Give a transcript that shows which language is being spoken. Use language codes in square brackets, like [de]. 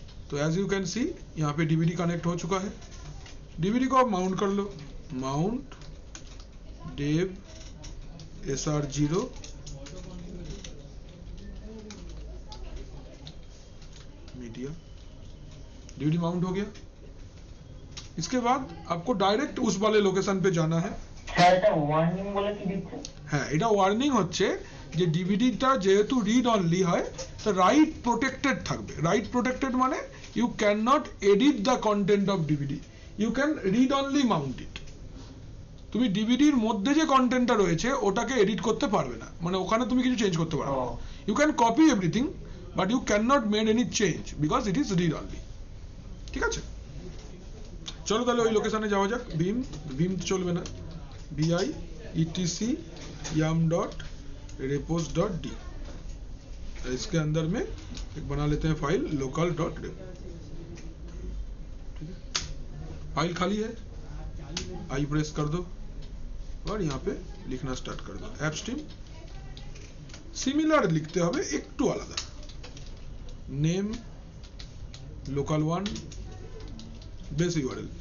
[hi] तो as you can see यहाँ पे डीवीडी कनेक्ट हो चुका है। डीवीडी को आप माउंट कर लो, mount dev SR0 media. DVD mount हो गया। इसके बाद आपको डायरेक्ट उस वाले लोकेशन पे जाना है। [bn] হ্যাঁ এটা ওয়ার্নিং হচ্ছে যে ডিভিডিটা যেহেতু রিড অনলি হয় তো রাইট প্রোটেক্টেড থাকবে। রাইট প্রোটেক্টেড মানে [en] You can not edit the content of DVD, you can read only mount it. [bn] তুমি ডিভিডির মধ্যে যে কন্টেন্টটা রয়েছে ওটাকে এডিট করতে পারবে না, মানে ওখানে তুমি কিছু চেঞ্জ করতে পারবে না। [en] You can copy everything but you can not made any change because it is read only. [bn] ঠিক আছে, চলো তাহলে ওই লোকেশনে যাওয়া যাক। ভীম চলবে না, bi etc yum.repos.d। [hi] इसके अंदर में एक बना लेते हैं फाइल local.rep। ठीक है, फाइल खाली है, आई प्रेस कर दो और यहाँ पे लिखना स्टार्ट कर दो एपस्ट्रीम। सिमिलर लिखते [bn] হবে একটু আলাদা, [hi] नेम local1 बेस यूआरएल।